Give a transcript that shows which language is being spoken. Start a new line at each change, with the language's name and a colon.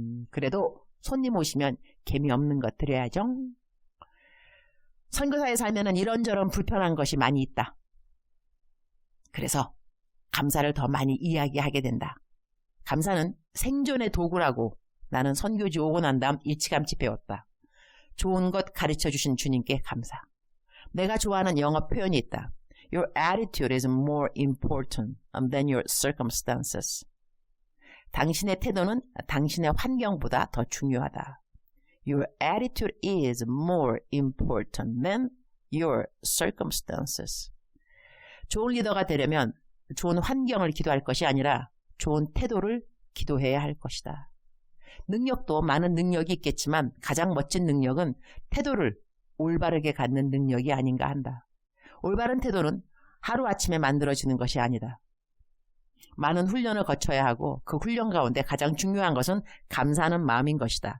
Korean: 그래도 손님 오시면 개미 없는 것 드려야죠. 선교사에 살면은 이런저런 불편한 것이 많이 있다. 그래서 감사를 더 많이 이야기하게 된다. 감사는 생존의 도구라고 나는 선교지 오고 난 다음 일찌감치 배웠다. 좋은 것 가르쳐주신 주님께 감사. 내가 좋아하는 영어 표현이 있다.
English: Your attitude is more important than your circumstances.
Korean: 당신의 태도는 당신의 환경보다 더 중요하다.
English: Your attitude is more important than your circumstances.
Korean: 좋은 리더가 되려면 좋은 환경을 기도할 것이 아니라 좋은 태도를 기도해야 할 것이다. 능력도 많은 능력이 있겠지만 가장 멋진 능력은 태도를 올바르게 갖는 능력이 아닌가 한다. 올바른 태도는 하루아침에 만들어지는 것이 아니다. 많은 훈련을 거쳐야 하고 그 훈련 가운데 가장 중요한 것은 감사하는 마음인 것이다.